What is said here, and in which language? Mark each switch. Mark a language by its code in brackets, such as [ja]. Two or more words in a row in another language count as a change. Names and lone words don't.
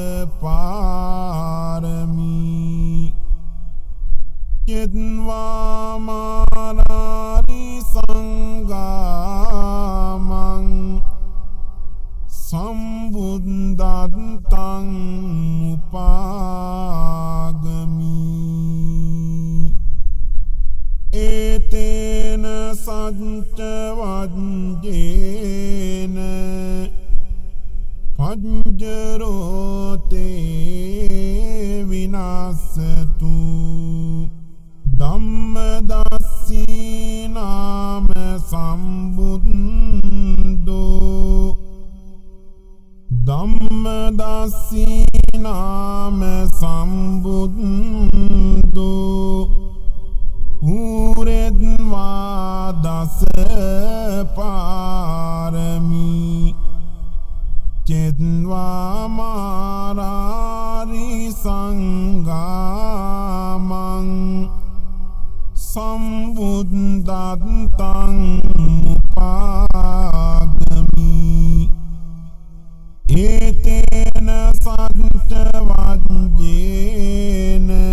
[pi] පාරමී චෙත්වා මාරාරි සංගාමං සම්බුද්ධත්තං උපාගමි ඒතේන සච්ච වජ්ජේන පඤ්ජරෝතේ විනාසතු ධම්මදස්සී නාම සම්බුද්ධෝ ධම්මදස්සී නාම සම්බුද්ධෝ පුරෙත්වා දස පාරමී චෙත්වා මාරාරි සංගාමං සම්බුද්ධත්තං උපාගමි ඒතේන සච්ච වජ්ජේන